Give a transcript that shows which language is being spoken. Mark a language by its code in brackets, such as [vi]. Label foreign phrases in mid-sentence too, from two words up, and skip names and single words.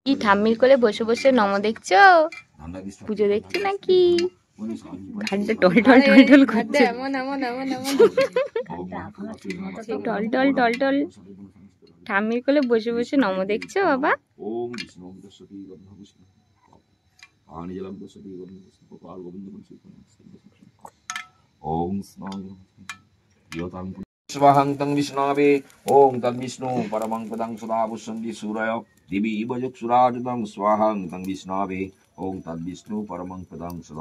[bn] ঠাম্মির কোলে বসে বসে নম দেখছো, পুজো দেখছো নাকি? ঘাটটা টল টল টল টল করছে, টল টল টল টল। ঠাম্মির কোলে বসে বসে নম দেখছো বাবা? [sa] स्वाहं तं विष्णवे ओं तद्विष्णु परमं पदं सदा पुष्यन्ति सूरयो दिवि इव चक्षुराजतं स्वाहं तं विष्णवे ओं तद्विष्णु परमं पदं सदा